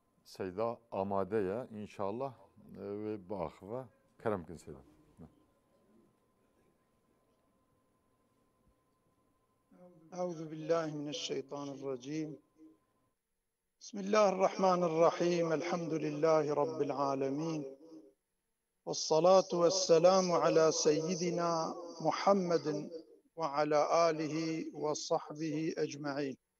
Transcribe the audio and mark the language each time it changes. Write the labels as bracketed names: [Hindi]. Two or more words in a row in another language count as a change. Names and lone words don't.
[Kurdish] Seyda amadeye inşallah ve bakıva kerem kin Seyda. [Arabic] أعوذ بالله من الشيطان الرجيم بسم الله الرحمن الرحيم الحمد لله رب العالمين والصلاة والسلام على سيدنا محمد وعلى آله وصحبه أجمعين